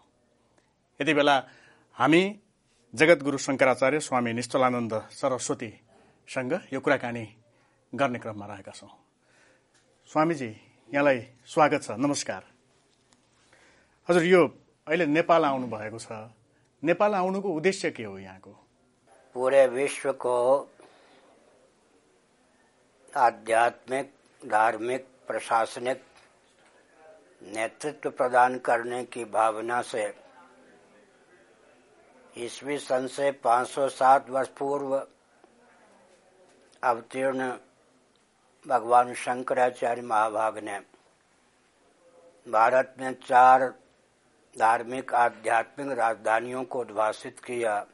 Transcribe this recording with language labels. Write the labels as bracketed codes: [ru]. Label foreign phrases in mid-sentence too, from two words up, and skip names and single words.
[ne] यति बेला हामी जगतगुरु शंकराचार्य स्वामी निश्चलानन्द सरस्वतीसँग यो कुराकानी गर्ने क्रममा रहेका छौं। स्वामीजी, यहाँलाई स्वागत छ। नमस्कार। हजुर, यो अहिले नेपाल आउनु भएको छ। नेपाल आउनुको उद्देश्य के हो यहाँको? [hi] पूरे विश्व को आध्यात्मिक, धार्मिक, प्रशासनिक नेतृत्व प्रदान करने की भावना से ईस्वी सन से 507 वर्ष पूर्व अवतीर्ण भगवान शंकराचार्य महाभाग ने भारत में 4 धार्मिक आध्यात्मिक राजधानियों को उद्भासित किया।